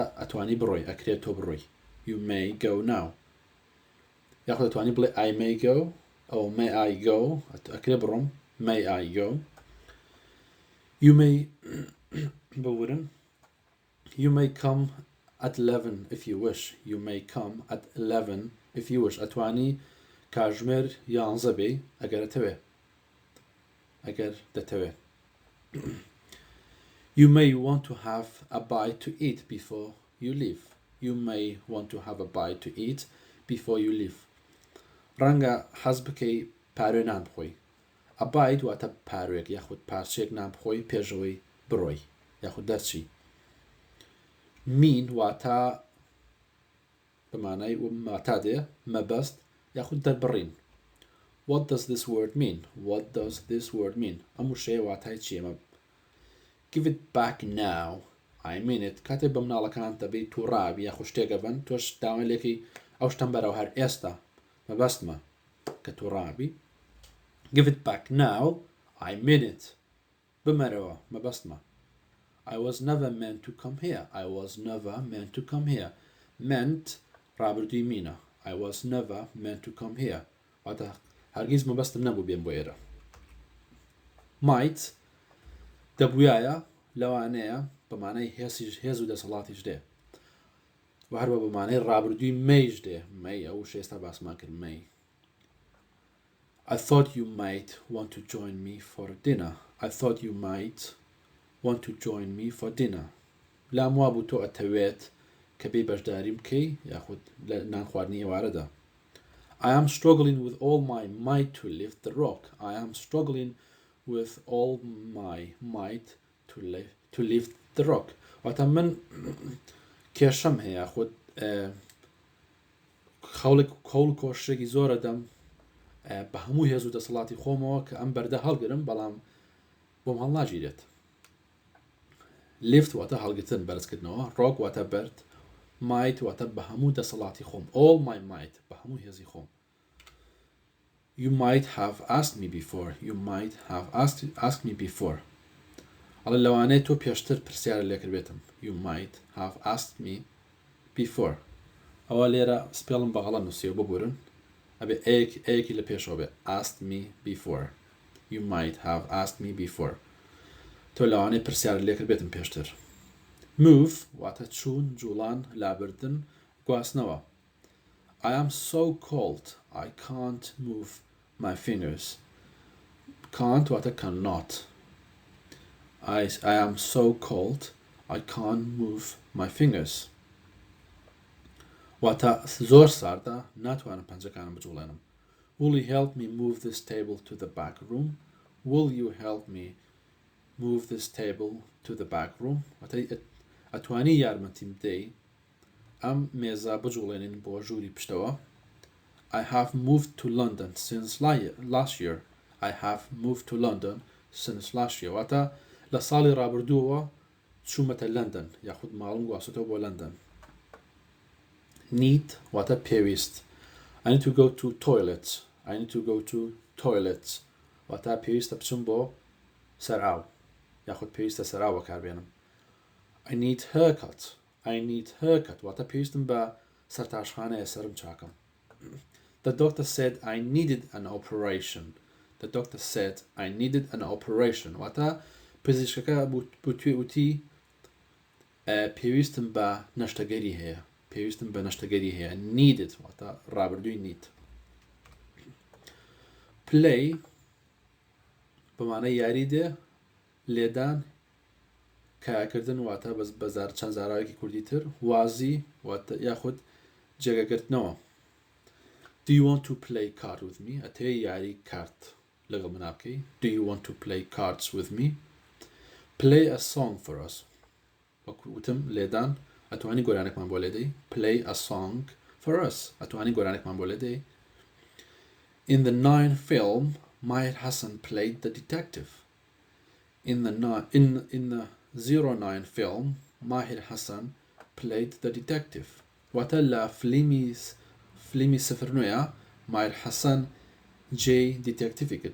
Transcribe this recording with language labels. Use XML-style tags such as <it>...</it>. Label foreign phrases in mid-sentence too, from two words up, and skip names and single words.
<ckb>ئەتوانی بڕۆی ئەکرێت تۆ بڕۆی</ckb> <en>You may go now</en> <ckb>یاخود ئەتوانی بڵێ</ckb> <en>I may go ئەو may I go</en> <ckb>ئەکرێ بڕۆم</ckb> <en>May I go You may بورن You may come at 11 if you wish You may come at 11 if you wish</en> <ckb>ئەتوانی کاژمێر 11 بێ ئەگەر</ckb> <en>دەتەوێت You may want to have a bite to eat before you leave You may want to have a bite to eat before you leave</en> <ckb>ڕەنگە حەز بکەی پارێ نان بخۆی</ckb> <en>A bite</en> <ckb>واتە پارێک یاخود پارچێک نان بخۆی پێشەوەی بڕۆی یاخود دەرچی Mean واتە بەمانای واتە دێ مەبەست یاخود دەربڕین</ckb> <en>What does this word mean? What does this word mean?</en> <ckb>ئەم وشەیە واتای چیە</ckb> <en>Give it back now I mean it</en> <ckb>کاتێک بە مناڵەکان دەبێت تووڕابی یاخود شتێکە بن تۆش داوای لێکی ئەو شتەم بەرەو هەر ئێستا مەبەستمە کە تووڕابی</ckb> <en>Give it back now I mean it</en> <ckb>بمەرەوە مەبەستمە</ckb> <en>I was never meant to come here I was never meant to come here</en> <ckb>meant ڕابردووی مینە</ckb> <en>I was never meant to come here</en> <ckb>واتە هەرگیز مەبەستم نەبوو بێم بۆ ئێرە Might دەبووایە لەوانەیە بەمانای هێز و دەسەڵاتیش دێ و هەروە بەمانەی ڕابردووی مەیش دێ مەی ئەو شێستا باسمان کرد مەی</ckb> <en>I thought you might want to join me for dinner I thought you might want to join me for dinner</en> <ckb>لام وابوو تۆ ئەتەوێت کە بێ بەشداری بکەی یاخود لە نانخواردنی ئێوارەدا</ckb> <en>I am struggling with all my might to lift the rock I am struggling with all my might to lift the rock.</en> <ckb>واتە من کێشەم هەیە خۆت خەوڵ کۆشتێکی زۆرە دەم بە هەموو هێز و دەسەڵاتی خۆمەوە کە ئەم بەردە هەڵگرم بەڵام بۆم هەڵ ناگیرێت. lift واتە هەڵگرتن بەرزکردنەوە، rock واتە بەرد، might واتە بە هەموو دەسەڵاتی خۆم،</ckb> <en>all my might</en> <ckb>بە هەموو هێزی خۆم.</ckb> <en>You might have asked me before. You might have asked me before.</en> <ckb>ئەڵێ لەوانەیە تۆ پێشتر پرسیارە لێکرد بێتم.</ckb> <en>You might have asked me before.</en> <ckb>ئەوە لێرە سپێڵم بەغەڵە نووسیەوە ببورن ئەبێ ئەیەکی لە پێشەوە بێ</ckb> <en>asked me before. You might have asked me before.</en> <ckb>تۆ لەوانەیە پرسیارە لێکرد بێتم پێشتر. Move واتە چوون، جوڵان، لابردن، گواستنەوە.</ckb> <en>I am so cold I can't move my fingers. Can't واتە cannot. I am so cold I can't move my fingers.</en> <ckb>واتە زۆر ساردە ناتوانم پەنجەکانم بجوڵێنم.</ckb> <en>Will you help me move this table to the back room? Will you help me move this table to the back room?</en> <ckb>واتە ئەتوانی یارمەتیم بدەی ئەم مێزە بجوڵێنین بۆ ژووری پشتەوە.</ckb> <en>I have moved to London since last year. I have moved to London since last year.</en> <ckb>واتە لە ساڵی ڕابردووەوە چوومەتە لەندەن یاخود ماڵم گواستۆ بۆ لەندەن. Need واتە پێویست.</ckb> <en>I need to go to toilet. I need to go to toilet.</en> <ckb>واتە پێویستە بچم بۆ سەرئاو یاخود پێویستە سەرئاو بەکاربێنم.</ckb> <en>I need haircut. I need haircut.</en> <ckb>واتە پێویستم بە سەرتاشخانەیە سەرم چاکەم.</ckb> <en>The doctor said I needed an operation. The doctor said I needed an operation.</en> <ckb>واتە پزیشکەکە وتی پێویستم بە نەشتەگەری هەیە. پێویستم بە نەشتەگەری هەیە. Needed واتە ڕابردووی need. Play بەمانە یاری دێ، لێدان، کایکردن واتە بەزار چەند زاراوێکی کوردی تر، وازی واتە یاخود جێگەگرتنەوە.</ckb> <en>Do you want to play cards with me?</en> <ckb>ئەتەوێ یاری کارت لەگەڵ منا بکەی.</ckb> <en>Do you want to play cards with me? Play a song for us.</en> <ckb>وەکوتم لێدان ئەتوانی گۆرانێکمان بۆ لێدەی.</ckb> <en>Play a song for us.</en> <ckb>ئەتوانی گۆرانێکمان بۆ لێدەی.</ckb> <en>In the 9 film, Mahir Hassan played the detective. In the 09 film, Mahir Hassan played the detective.</en> <ckb>واتە لە فلیمی 09 Mahir Hassan جێی دیتێکتیڤی کرد.</ckb>